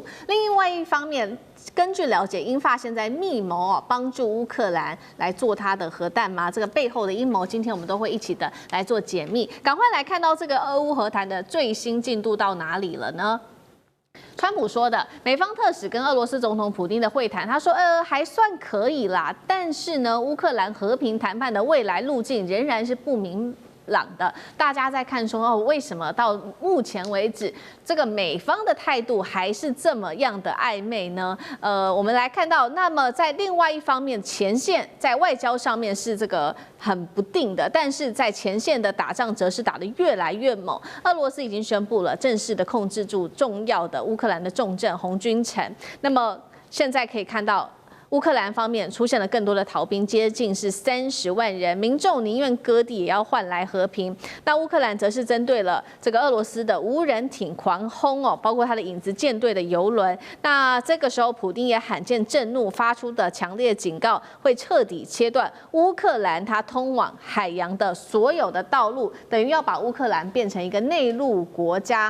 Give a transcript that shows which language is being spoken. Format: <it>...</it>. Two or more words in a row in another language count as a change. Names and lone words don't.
<zh>另外一方面，根據了解，英法現在密謀幫助烏克蘭來做它的核彈嗎？這個背後的陰謀，今天我們都會一起的來做解密。趕快來看到這個俄烏和談的最新進度到哪裡了呢？川普說的，美方特使跟俄羅斯總統普丁的會談，他說還算可以啦，但是呢，烏克蘭和平談判的未來路徑仍然是不明朗的。大家在看說為什麼到目前為止，這個美方的態度還是這麼樣的曖昧呢？我們來看到，那麼在另外一方面，前線在外交上面是這個很不定的，但是在前線的打仗則是打得越來越猛。俄羅斯已經宣布了正式的控制住重要的烏克蘭的重鎮紅軍城。那麼現在可以看到，烏克蘭方面出現了更多的逃兵，接近是30 萬人，民眾寧願割地也要換來和平。那烏克蘭則是針對了這個俄羅斯的無人艇狂轟哦，包括他的影子艦隊的油輪。那這個時候，普丁也罕見震怒，發出的強烈警告，會徹底切斷烏克蘭它通往海洋的所有的道路，等於要把烏克蘭變成一個內陸國家。</zh>